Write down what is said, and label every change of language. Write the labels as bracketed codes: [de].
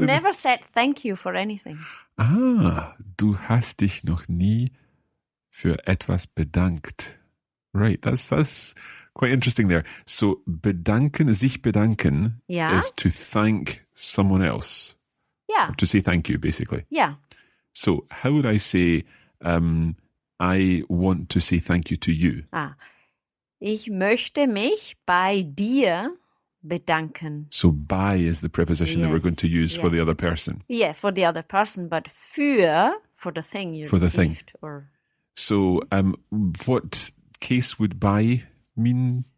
[en] You've never said thank you for anything. [de] Du hast dich noch nie für etwas bedankt. [en] Right, that's quite interesting there. So bedanken, sich bedanken [de] Ja. [en] is to thank someone else. [de] Ja, [en] To say thank you, basically. [de] ja. [en] So how would I say, I want to say thank you to you? [de] Ich möchte mich bei dir bedanken. [en] So by is the preposition that we're Yes, going to use for yes. the other person. Yeah, for the other person, but for the thing you For the thing. received. Or So what case would by mean?